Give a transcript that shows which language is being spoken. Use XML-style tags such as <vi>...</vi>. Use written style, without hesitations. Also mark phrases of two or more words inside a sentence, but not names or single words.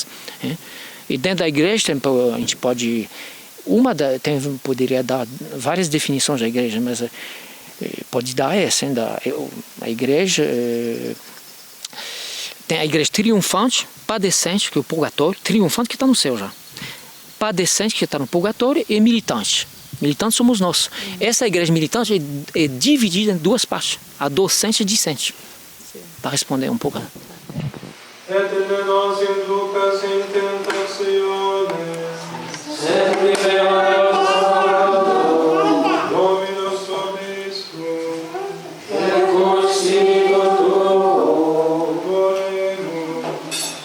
<pt>E dentro da igreja a gente pode poderia dar várias definições da igreja, mas pode dar essa, a igreja Tem a igreja triunfante, padecente, que é o purgatório, triunfante que está no céu já. Padecente que está no purgatório e militante. Militante somos nós. Essa igreja militante é dividida em duas partes, a docente e a discente. Para responder um pouco.</pt> <la>Et ne nos inducas in tentationes, sed libera-nos</la> <pt>do mal.</pt> <la>Dominus vobiscum, Et cur spiritu tuo. oremus.</la>